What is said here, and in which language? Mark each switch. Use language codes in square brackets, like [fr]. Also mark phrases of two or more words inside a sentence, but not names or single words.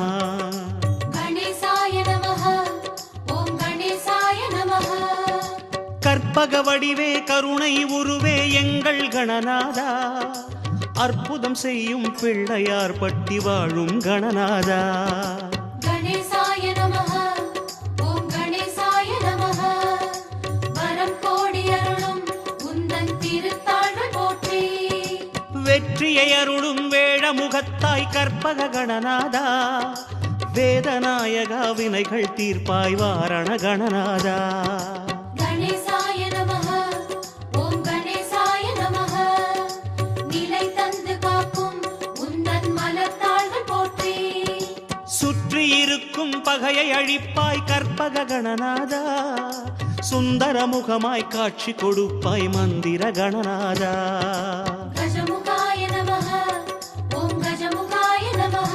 [sa] गणेशाय नमः ओम गणेशाय नमः [ta] கற்பக வடிவே கருணை உருவே எங்கள் கணநாதா அற்புதம் செய்யும் பிள்ளையார் பட்டி வாழும் கணநாதா [sa] गणेशाय नमः ओम गणेशाय नमः [ta] वरम कोடி அருளும் உந்தன் திருத்தாள்கள் போற்றி வெற்றியை அருளும் வேழமுகத்தாய் கற்பக கணநாதா வேதநாயகா வினைகள் தீர்ப்பாய் வாரண கணநாதா [sa] गणेशाय नमः ओम गणेशाय नमः [ta] நிலை தந்து காக்கும் உந்தன் மலர்த்தாள்கள் தீர்க்கும் பகையை அழிப்பாய் கற்பக கணநாதா, சுந்தர முகமாய் காட்சி கொடுப்பாய் மந்திர கணநாதா. [sa] गजमुखाय नमः ओम् गजमुखाय नमः.